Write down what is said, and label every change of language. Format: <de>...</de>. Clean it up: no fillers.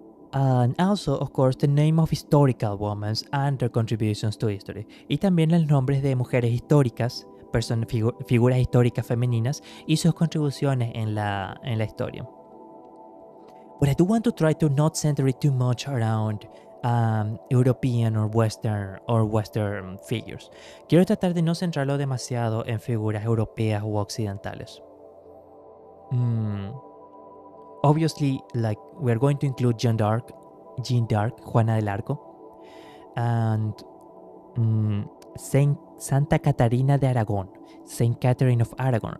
<en>And also, of course, the name of historical women and their contributions to history.</en> <es>Y también los nombres de mujeres históricas, figuras históricas femeninas y sus contribuciones en la historia.</es> <en>But I do want to try to not center it too much around European or Western figures.</en> <es>Quiero tratar de no centrarlo demasiado en figuras europeas u occidentales.</es> <en>Obviously, like, we're going to include Jeanne d'Arc, Juana del Arco, and Santa Catarina de Aragon, Saint Catherine of Aragon.</en>